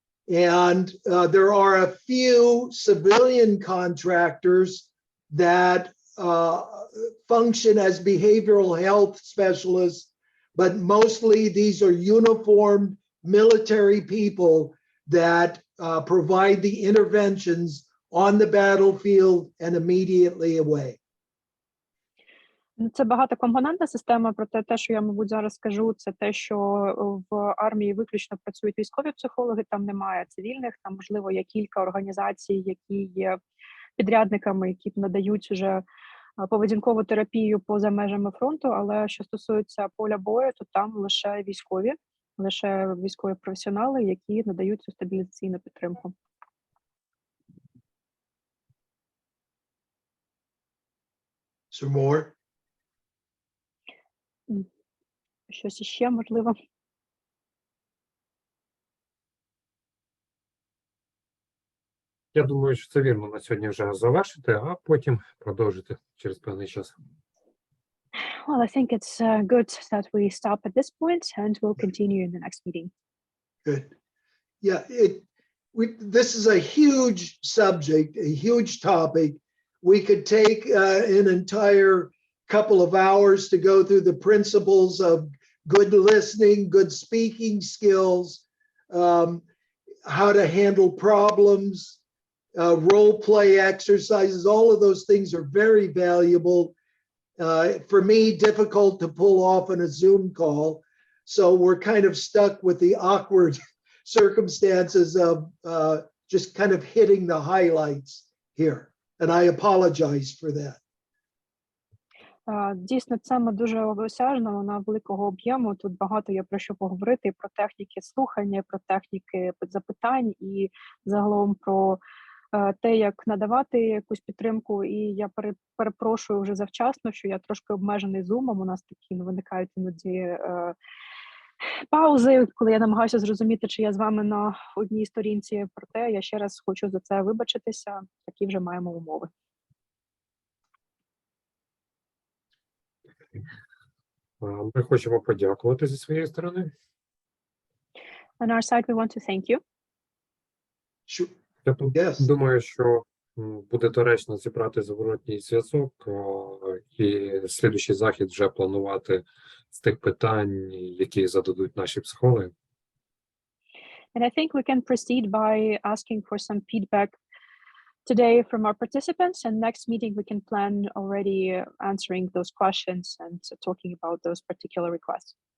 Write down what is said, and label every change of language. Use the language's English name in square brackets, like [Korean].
[English] And there are a few civilian contractors that function as behavioral health specialists, but mostly these are uniformed military people that provide the interventions on the battlefield and immediately away. [Ukrainian] Це багатокомпонентна система, проте те, що я, мабуть, зараз скажу, це те, що в армії виключно працюють військові психологи, там немає цивільних, там, можливо, є кілька організацій, які є підрядниками, які надають вже поведінкову терапію поза межами фронту, але що стосується поля бою, то там лише військові професіонали, які надають цю стабілізаційну підтримку. [English] So more? [Ukrainian] Щось іще, можливо. Я думаю, що це вірно на сьогодні вже завершити, а потім продовжити через певний час. [English] Well, I think it's good that we stop at this point and we'll continue in the next meeting. Good. Yeah, this is a huge subject, a huge topic. We could take an entire couple of hours to go through the principles of good listening, good speaking skills, how to handle problems, role play exercises. All of those things are very valuable. For me, difficult to pull off on a Zoom call. So we're kind of stuck with the awkward circumstances of just kind of hitting the highlights here. And I apologize for that. [Ukrainian] Дійсно, тема дуже обсяжна, вона великого об'єму. Тут багато є про що поговорити, про техніки слухання, про техніки запитань і загалом про те, як надавати якусь підтримку. І я перепрошую вже завчасно, що я трошки обмежений зумом. У нас такі виникають іноді паузи, коли я намагаюся зрозуміти, чи я з вами на одній сторінці. Проте я ще раз хочу за це вибачитися. Такі вже маємо умови. Ми хочемо подякувати зі своєї сторони. [English] On our side, we want to thank you. Sure. [Ukrainian] Я [English] Yes. [Ukrainian] думаю, що буде доречно зібрати зворотній зв'язок і слідуючий захід вже планувати з тих питань, які зададуть наші психологи. [English] And I think we can proceed by asking for some feedback today from our participants, and next meeting we can plan already answering those questions and talking about those particular requests.